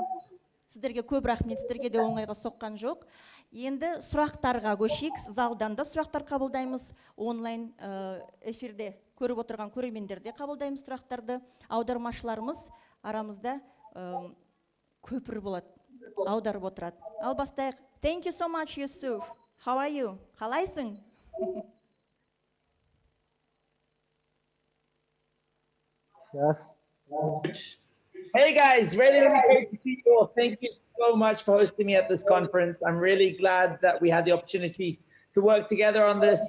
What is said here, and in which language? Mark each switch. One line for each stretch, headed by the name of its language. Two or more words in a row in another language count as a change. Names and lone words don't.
Kazakh: Сіздерге көп рахмет, сіздерге де оңайға соққан жоқ. Енді сұрақтарға көшейік. Залдан да сұрақтар қабылдаймыз. Онлайн эфирде көріп отырған көрермендерде қабылдаймыз сұрақтарды. Аудармашыларымыз арамызда көпір болады, аударып отырады. Ал бастайық.
English: Thank you so much, Yusuf. How are you? Қалайсың? Hey guys, really great to see you all. Thank you so much for hosting me at this conference. I'm really glad that we had the opportunity to work together on this.